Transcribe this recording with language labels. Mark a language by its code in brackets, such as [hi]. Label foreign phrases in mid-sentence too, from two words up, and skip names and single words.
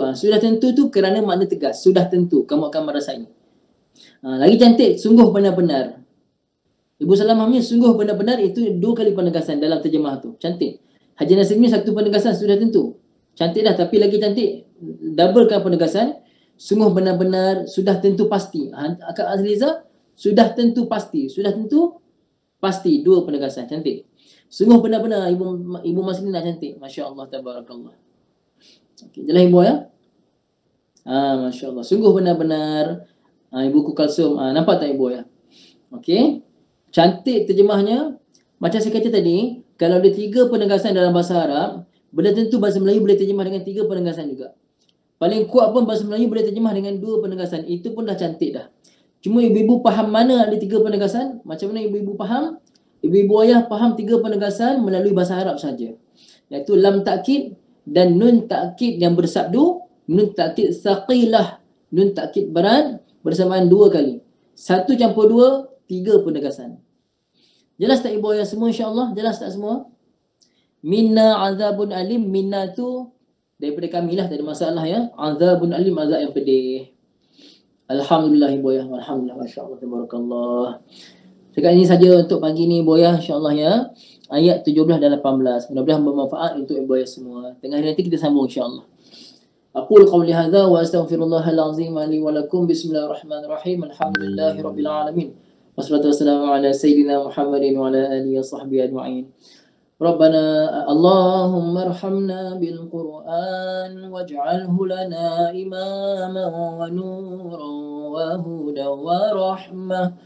[ms] Sudah tentu tu kerana makna tegas. Sudah tentu kamu akan merasai. Lagi cantik, sungguh benar-benar. Ibu Salamah punya sungguh benar-benar itu 2 kali penegasan dalam terjemah tu. Cantik. Haji Nasir punya 1 penegasan sudah tentu. Cantik dah, tapi lagi cantik doublekan penegasan. Sungguh benar-benar, sudah tentu pasti. Akak Azliza, sudah tentu pasti. Sudah tentu pasti, 2 penegasan. Cantik. Sungguh benar-benar Ibu Maslina cantik. [ar] ما شاء الله تبارك الله. [ms] Okay, jelas ibu ya? [ar] ما شاء الله. [ms] Sungguh benar-benar Ibu Kukalsum. Nampak tak ibu ya? Okey. Cantik terjemahnya. Macam saya kata tadi, kalau ada 3 penegasan dalam bahasa Arab, benda tentu bahasa Melayu boleh terjemah dengan 3 penegasan juga. Paling kuat pun bahasa Melayu boleh terjemah dengan 2 penegasan. Itu pun dah cantik dah. Cuma ibu-ibu faham mana ada 3 penegasan? Macam mana ibu-ibu faham? Ibu-ibu ayah faham 3 penegasan melalui bahasa Arab saja. Iaitu [ar] لام تأكيد [ms] dan [ar] نون تأكيد [ms] yang bersabdu, [ar] نون تأكيد ثقيلة, نون تأكيد [ms] berat bersamaan 2 kali. 1 campur 2, 3 penegasan. Jelas tak ibu ayah semua insya-Allah? Jelas tak semua? [ar] منا عذاب أليم. [ms] Minna tu daripada kami lah, tak ada masalah ya. [ar] عذاب أليم, [ms] azab yang pedih. Alhamdulillah ibu ayah. Alhamdulillah, [ar] ما شاء الله تبارك الله. [ms] Sekarang ini saja untuk pagi ni ibu ayah, insya-Allah ya. Ayat 17 dan 18. Mudah-mudahan bermanfaat untuk ibu ayah semua. Tengah hari nanti kita sambung insya-Allah. [ar] أقول قولي هذا وأستغفر الله العظيم لي ولكم. بسم الله الرحمن الرحيم. الحمد لله رب العالمين. والصلاة والسلام على سيدنا محمد وعلى آله وصحبه أجمعين. ربنا اللهم ارحمنا بالقرآن واجعله لنا إماما ونورا وهدى ورحمة.